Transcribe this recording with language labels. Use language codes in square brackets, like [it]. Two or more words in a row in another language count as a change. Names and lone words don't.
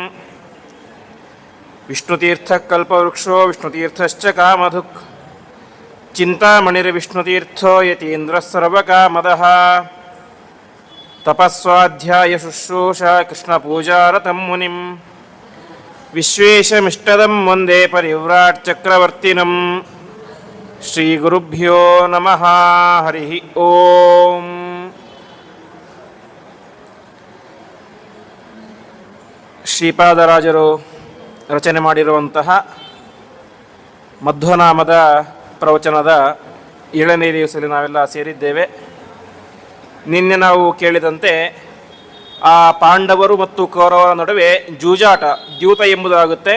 [sa] विष्णुतीर्थः कल्पवृक्षो विष्णुतीर्थश्च कामधुक् चिन्तामणिर्विष्णुतीर्थो यतीन्द्रः सर्वकामदः तपस्वाध्यायशुश्रूषा कृष्णपूजारतं मुनिं विश्वेशमिष्टदं वन्दे परिव्राट् चक्रवर्तिनं ಶ್ರೀಗುರುಭ್ಯೋ ನಮಃ. ಹರಿ ಓಂ. [kn] ಶ್ರೀಪಾದರಾಜರು ರಚನೆ ಮಾಡಿರುವಂತಹ ಮಧ್ವನಾಮದ ಪ್ರವಚನದ 7ನೇ ದಿವಸದಲ್ಲಿ ನಾವೆಲ್ಲ ಸೇರಿದ್ದೇವೆ. ನಿನ್ನೆ ನಾವು ಕೇಳಿದಂತೆ ಆ ಪಾಂಡವರು ಮತ್ತು ಕೌರವರ ನಡುವೆ ಜೂಜಾಟ ದ್ಯೂತ ಎಂಬುದಾಗುತ್ತೆ.